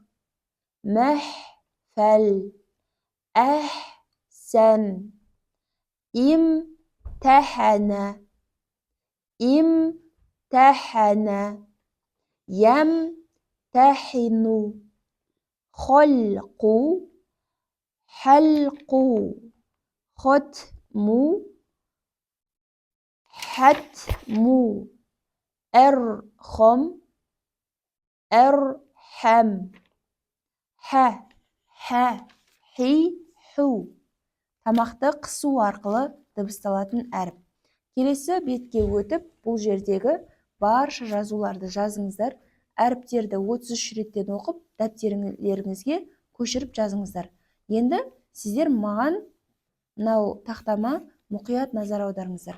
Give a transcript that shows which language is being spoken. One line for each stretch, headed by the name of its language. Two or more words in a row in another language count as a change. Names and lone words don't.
Arabic: محفل أحسن امتحنا امتحنا يمتحن, خلق حلق ختم حتم ارخم ارحم ح حи ху.
Kazakh: Тамақты қысу арқылы дыбысталатын әріп. Келесі бетке өтіп, бұл жердегі барша жазуларды жазыңыздар. Әріптерді 33 реттен оқып, дәптеріңізге көшіріп жазыңыздар. Енді сіздер маған мынау тақтама мұқият назар аударыңыздар.